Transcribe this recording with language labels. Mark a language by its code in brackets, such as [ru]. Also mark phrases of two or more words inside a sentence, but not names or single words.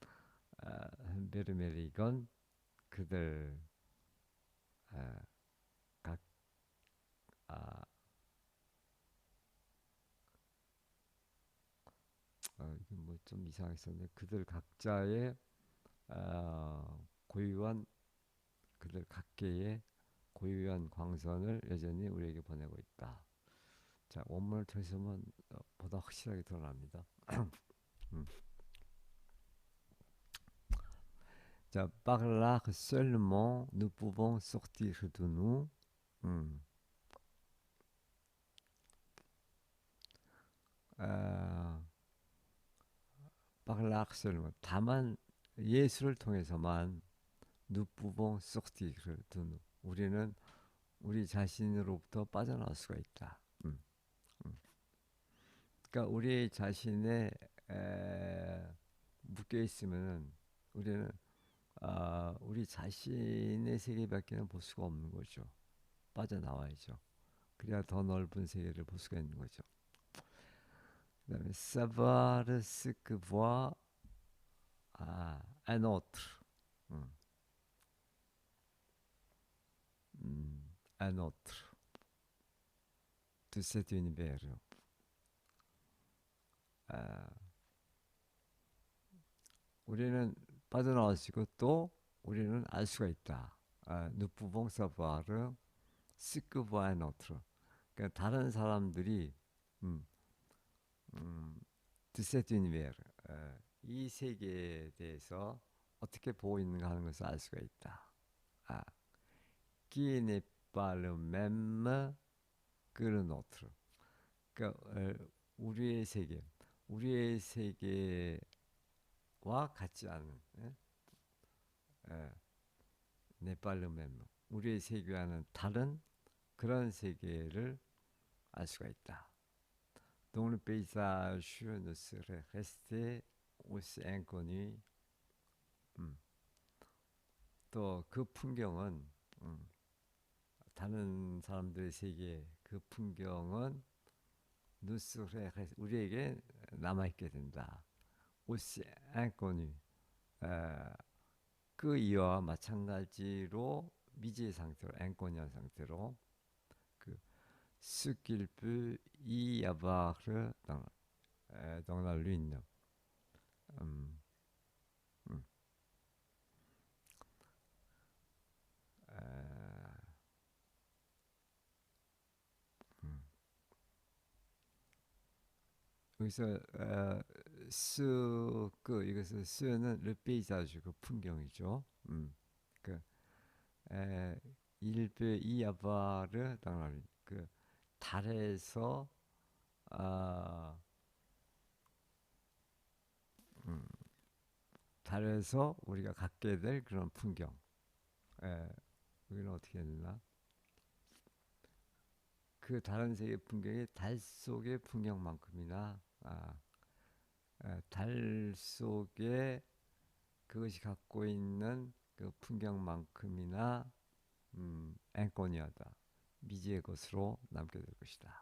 [ko] 베르메르이건 그들 아, 각 아, 이게 뭐 좀 이상했었는데 그들 각자의 고유한 그들 각계의 고유한 광선을 여전히 우리에게 보내고 있다. 자, 원문을 통해서 보면 보다 확실하게 드러납니다. 음. 자, [fr] par l'art seulement nous pouvons sortir de nous. 음. 아, par l'art seulement [ko] 다만 예술을 통해서만 [fr] nous pouvons sortir de nous. [ko] 우리는 우리 자신으로부터 빠져나올 수가 있다. 음. 그러니까 우리 자신의 묶여 있으면은 우리는 우리 자신의 세계밖에는 볼 수가 없는 거죠. 빠져나와야죠. 그래야 더 넓은 세계를 볼 수가 있는 거죠. [fr] 그다음에 savoir ce que voit un autre, 음, un autre de cet univers. [ko] 아, 우리는 빠져나올 수 있고 또 우리는 알 수가 있다. [fr] nous pouvons savoir ce que voit un autre. [ko] 그러니까 다른 사람들이 음, [fr] de cet univers, [ko] 이 세계에 대해서 어떻게 보고 있는가 하는 것을 알 수가 있다. 아, [fr] qui n'est pas le même que le nôtre. [ko] 그러니까 우리의 세계, 우리의 세계와 같지 않은, [fr] n'est pas le même. [ko] 우리의 세계와는 다른 그런 세계를 알 수가 있다. [fr] Donc le paysage ne serait resté aussi inconnu. [ko] 또 그 풍경은 다른 사람들의 세계 그 풍경은 [fr] ne serait [ko] 우리에게 남아 있게 된다. [fr] aussi inconnu. [ko] 에, 그 이와 마찬가지로 미지의 상태로 inconnu한 상태로 그 [fr] ce qu'il peut y avoir dans la lune. 음, 음, 에, 음. [ko] 여기서 그 이것은 스는 [fr] le paysage [ko] 그 풍경이죠. [fr] 그 il peut y avoir dans la lune. [ko] 그 달에서 아, 음, 달에서 우리가 갖게 될 그런 풍경. 에, 여기는 어떻게 해야 되나? 그 다른 세계 풍경이 달 속의 풍경만큼이나 달 속에 그것이 갖고 있는 그 풍경만큼이나 앵꼬니하다 미지의 것으로 남게 될 것이다.